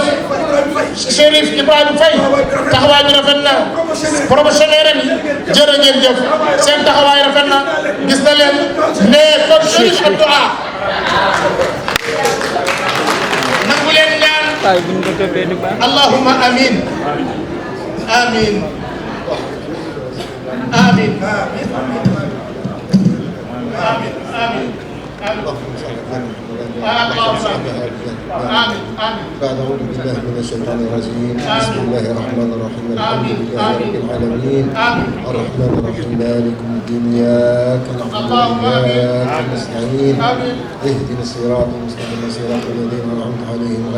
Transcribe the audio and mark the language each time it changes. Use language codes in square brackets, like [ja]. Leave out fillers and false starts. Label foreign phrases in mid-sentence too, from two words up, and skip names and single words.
[wo] yi jërëjëf Chérif Ibrahima Faye taxawaay bi rafet na promotionnaire yi jërë ngeen jëf seen taxawaay rafet na gis na leen mais kon Chérif Abdou nangu leen ñaan [ar] اللهم آمين آمين آمين آمين آمين بعد أعوذ بالله من الشيطان الرجيم بسم الله الرحمن الرحيم الحمد لله رب العالمين الرحمن الرحيم مالك الدين إياك نعبد وإياك نستعين اهدنا الصراط المستقيم صراط الذين أنعمت عليهم غير